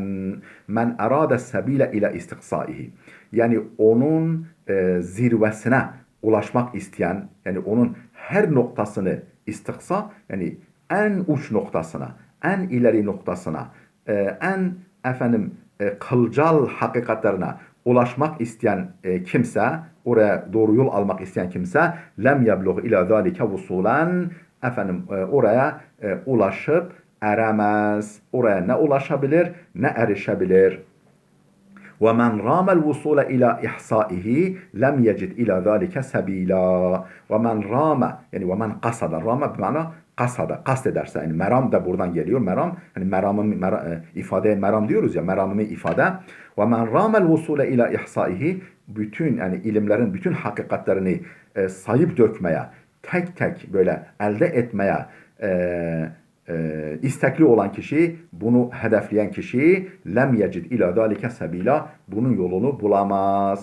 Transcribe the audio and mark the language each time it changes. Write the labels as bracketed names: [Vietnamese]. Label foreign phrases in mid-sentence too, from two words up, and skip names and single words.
[Arabic] من أراد سبيلا إلى استقصائه. [Turkish] Yani onun zirvesine ulaşmak isteyen, yani onun her noktasını istiksa, yani en uç noktasına, en ileri noktasına, en efendim kılcal hakikatlerine ulaşmak isteyen kimse, oraya doğru yol almak isteyen kimse, [Arabic] لم يبلغ إلى ذلك وصولا, [Turkish] efendim oraya ulaşıp eremez. Oraya ne ulaşabilir, ne erişebilir. [Arabic] وَمَنْ رَامَ الْوُصُولَ إِلَى إِحْصَائِهِ لَمْ يَجِدْ إِلَى ذَٰلِكَ سَب۪يلًا. وَمَنْ رَامَ, yani وَمَنْ قَصَدَ, [Turkish] rama bir mana kasada, kast ederse, yani meram da buradan geliyor. Meram, hani ifadeye meram diyoruz ya, meramımı ifade. [Arabic] وَمَنْ رَامَ الْوُصُولَ إِلَى إِحْصَائِهِ, [Turkish] bütün yani ilimlerin bütün hakikatlerini sayıp dökmeye, tek tek böyle elde etmeye istekli olan kişi, bunu hedefleyen kişi, [Arabic] لم يجد إلى ذلك سبيلا, [Turkish] bunun yolunu bulamaz.